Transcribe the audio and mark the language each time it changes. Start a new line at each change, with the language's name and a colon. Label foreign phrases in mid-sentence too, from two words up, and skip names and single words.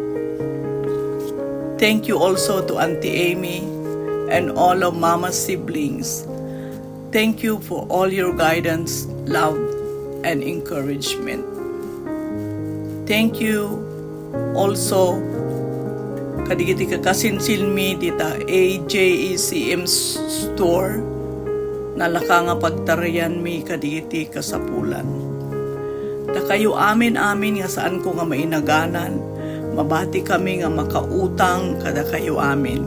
English: Thank you also to Auntie Amy and all of Mama's siblings. Thank you for all your guidance, love, and encouragement. Thank you also
Iloko: kadigiti kakasinsilmi dita AJECM store nalaka nga pagtarayan mi kadigiti kasapulan. Da kayo amin nga saan ko nga mainaganan, mabati kami nga makautang kada kayo amin.